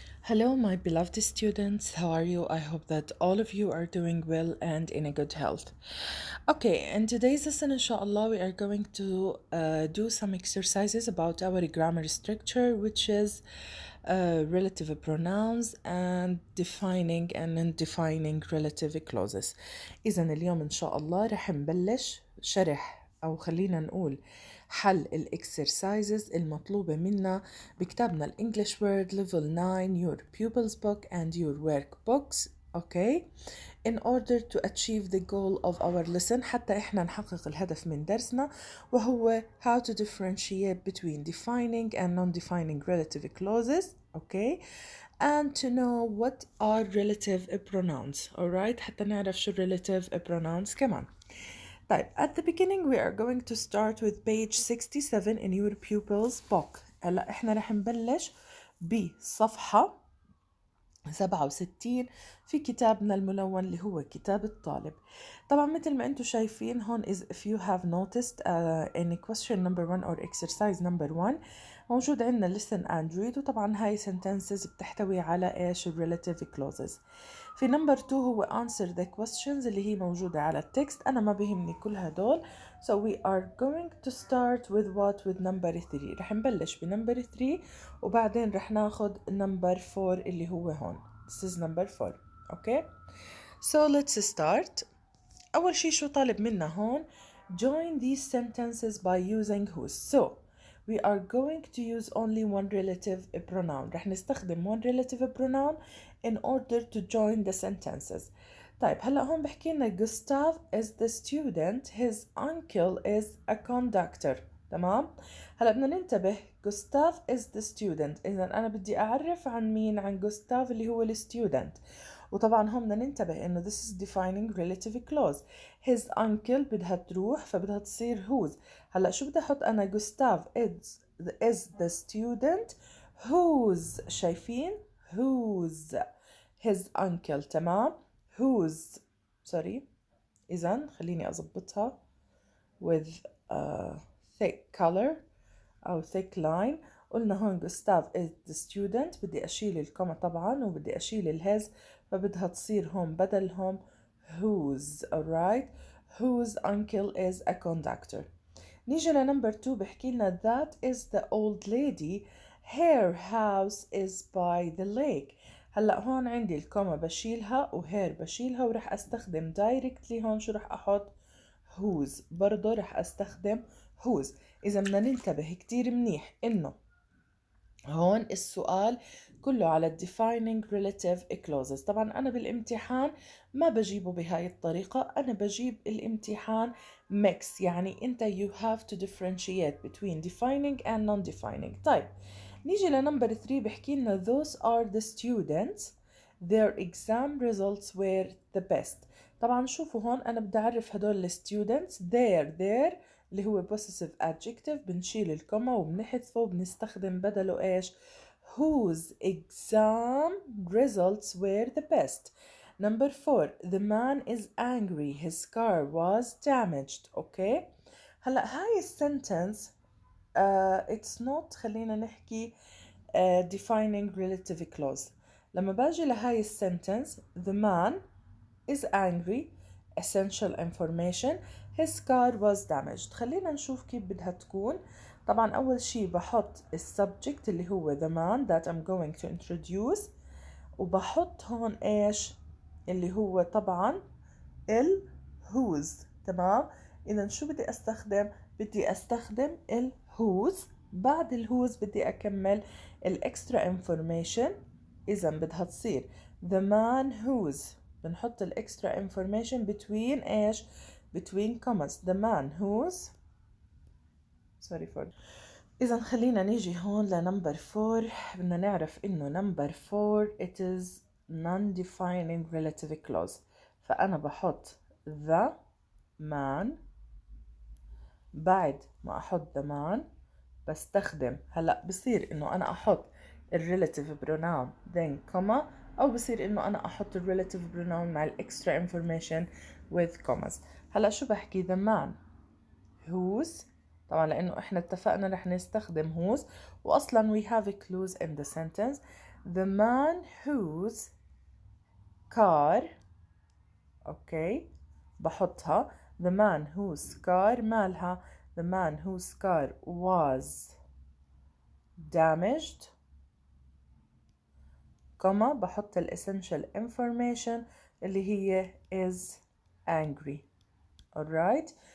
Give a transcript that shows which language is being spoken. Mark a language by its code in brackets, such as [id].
[en] Hello, my beloved students. How are you? I hope that all of you are doing well and in a good health. Okay, in today's lesson, inshallah, we are going to do some exercises about our grammar structure, which is relative pronouns and defining and undefining relative clauses. [ar] إذا اليوم إن شاء الله رح نبلش شرح أو خلينا نقول حل الإكسرسايزز المطلوبة منا بكتابنا الإنجليش وورد [en] level 9 your pupils book and your workbooks. Okay, in order to achieve the goal of our lesson [ar] حتى إحنا نحقق الهدف من درسنا وهو [en] how to differentiate between defining and non-defining relative clauses. Okay, and to know what are relative pronouns. [ar] Alright, حتى نعرف شو [en] relative pronouns [ar] كمان. [en] طيب, at the beginning we are going to start with page 67 in your pupils book. [ar] هلا احنا رح نبلش بصفحة 67 في كتابنا الملون اللي هو كتاب الطالب. طبعا مثل ما انتم شايفين هون [en] is if you have noticed in question number 1 or exercise number 1 [ar] موجود عندنا [en] listen and read, وطبعا هاي sentences [ar] بتحتوي على ايش [en] relative clauses. [ar] في number 2 هو [en] answer the questions [ar] اللي هي موجودة على التكست. أنا ما بيهمني كل هدول. [en] So we are going to start with what? With number 3. [ar] رح نبلش بنمبر 3 وبعدين رح ناخد number 4 اللي هو هون. [en] This is number 4. Okay? So let's start. [ar] أول شي شو طالب منا هون؟ [en] Join these sentences by using whose. So we are going to use only one relative pronoun. [ar] رح نستخدم [en] one relative pronoun in order to join the sentences. [ar] طيب هلا هون بحكي لنا [en] Gustav is the student, his uncle is a conductor. [ar] تمام؟ هلا بدنا ننتبه [en] Gustav is the student. [ar] إذا أنا بدي أعرف عن مين؟ عن Gustav اللي هو الستودنت. [en] وطبعا هم بدنا ننتبه إنه this is defining relative clause. [ar] his uncle بدها تروح فبدها تصير whose. هلا شو بدي أحط أنا؟ [en] Gustav is the student whose. [ar] شايفين؟ whose his uncle. [en] تمام؟ whose sorry. [ar] إذا خليني أضبطها [en] with thick color أو thick line. [ar] قلنا هون [en] Gustav is the student. [ar] بدي أشيل الكوما طبعا وبدي أشيل الهز فبدها تصير هون بدلهم whose. [en] alright, whose uncle is a conductor. [ar] نيجي لنمبر 2 بحكي لنا [en] that is the old lady, her house is by the lake. [ar] هلا هون عندي الكوما بشيلها وهير بشيلها ورح استخدم دايركتلي هون شو رح احط؟ whose. برضه رح استخدم whose. اذا بدنا ننتبه كتير منيح انه هون السؤال كله على [en] defining relative clauses. [ar] طبعا أنا بالامتحان ما بجيبه بهاي الطريقة، أنا بجيب الامتحان mix. يعني أنت [en] you have to differentiate between defining and non-defining. [ar] طيب نيجي لنمبر 3 بحكي لنا [en] those are the students their exam results were the best. [ar] طبعا شوفوا هون أنا بدي أعرف هدول students their اللي هو possessive adjective بنشيل الكوما وبنحذفه وبنستخدم بدله ايش؟ [en] whose exam results were the best. Number 4 the man is angry, his car was damaged. okay, [ar] هلا هاي السنتنس [en] it's not [ar] خلينا نحكي [en] defining relative clause. [ar] لما باجي لهاي السنتنس [en] the man is angry essential information, his car was damaged. [ar] خلينا نشوف كيف بدها تكون. طبعا أول شي بحط السبجكت اللي هو [en] the man that I'm going to introduce [ar] وبحط هون إيش اللي هو طبعا ال whose. تمام؟ إذا شو بدي أستخدم؟ بدي أستخدم ال whose. بعد ال whose بدي أكمل ال [en] extra information. [ar] إذا بدها تصير [en] the man whose. بنحط ال extra information between إيش؟ between commas. the man whose sorry for. [ar] إذا خلينا نيجي هون لنمبر 4. بدنا نعرف إنه نمبر 4 [en] it is non-defining relative clause. [ar] فأنا بحط the man. بعد ما أحط the man بستخدم هلأ بصير إنه أنا أحط relative pronoun then comma أو بصير إنه أنا أحط relative pronoun مع [en] extra information with commas. [ar] هلأ شو بحكي؟ [en] the man whose [ar] طبعا لأنه إحنا اتفقنا رح نستخدم whose، وأصلا [en] we have a clues in the sentence. The man whose car، [ar] أوكي بحطها. [en] The man whose car مالها the man whose car was damaged، [ar] كما بحط ال [en] essential information اللي هي is angry. alright.